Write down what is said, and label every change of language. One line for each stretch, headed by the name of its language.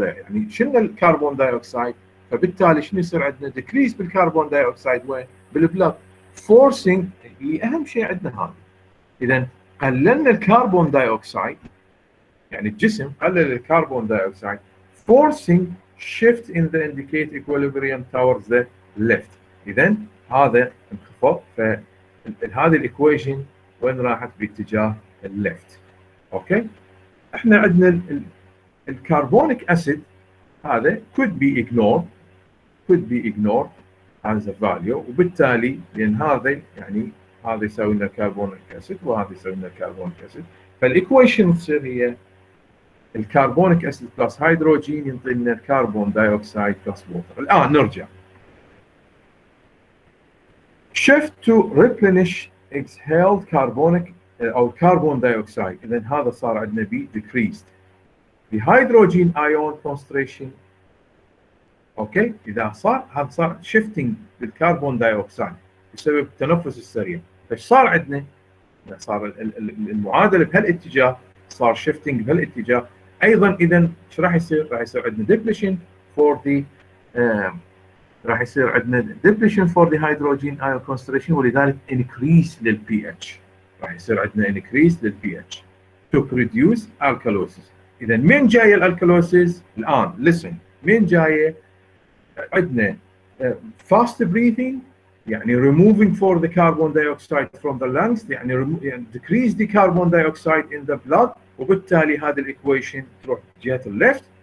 Arabic: يعني شلنا الكربون دايوكسيد، فبالتالي شنو يصير عندنا؟ ديكريس بالكربون دايوكسيد وين؟ بالبلاد، فورسينج اللي اهم شيء عندنا هذا. اذا قللنا الكربون دايوكسيد،
English: يعني الجسم قلل الكربون dioxide, forcing shift in the indicate equilibrium towards the left.
Arabic: اذا هذا انخفاض، فهذه الايكويشن وين راحت؟ باتجاه الليفت. اوكي، احنا عندنا الكربونيك اسيد هذا
English: could be ignored as a value،
Arabic: وبالتالي لان هذا يعني هذا يساوي لنا كربونيك اسيد وهذا يساوي لنا كربونيك اسيد، فالايكويشن تصير هي الكربونيك اسيد بلس هيدروجين ينطي لنا الكربون دايوكسيد بلس ووتر. الان نرجع
English: shift to replenish exhaled carbonic او carbon dioxide.
Arabic: اذا هذا صار عندنا بي decreased.
English: the hydrogen ion concentration،
Arabic: اوكي، اذا صار هذا صار shifting بالكربون دايوكسيد بسبب التنفس السريع، فايش صار عندنا؟ صار المعادله بهالاتجاه، صار shifting بهالاتجاه. ايضا اذا ايش راح يصير؟ راح يصير عندنا depletion for the راح يصير عندنا depletion for the hydrogen ion concentration، ولذلك increase للبي اتش، راح يصير عندنا increase للبي اتش
English: to produce alkalosis.
Arabic: اذا من جايه الالكالوسيس؟ الان listen، من جايه؟ عندنا fast breathing، يعني
English: removing for the carbon dioxide from the lungs،
Arabic: يعني
English: decrease the carbon dioxide in the blood،
Arabic: وبالتالي هذا الايكويشن تروح جهه الليفت.